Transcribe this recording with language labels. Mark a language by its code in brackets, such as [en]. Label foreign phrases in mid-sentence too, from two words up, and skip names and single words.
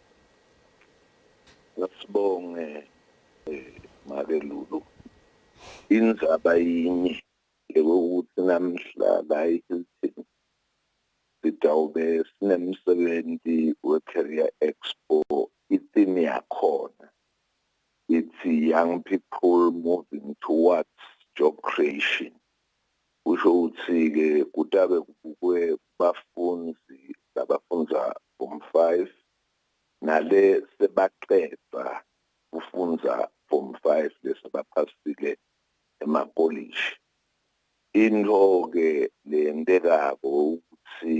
[ss] Ngasibonge Makelulu indzaba yinye ukuthi namhla la eHilton sitawube sinemsebenzi we-Career Expo ithini yakhona [en] it's young people moving towards job creation [ss] kusho ukuthi-ke kutabe kubukwe bafunzi labafundza form 5 nale sebaqeda kufundza form 5 lesebaphasile emapolishi into-ke lentekako ukuthi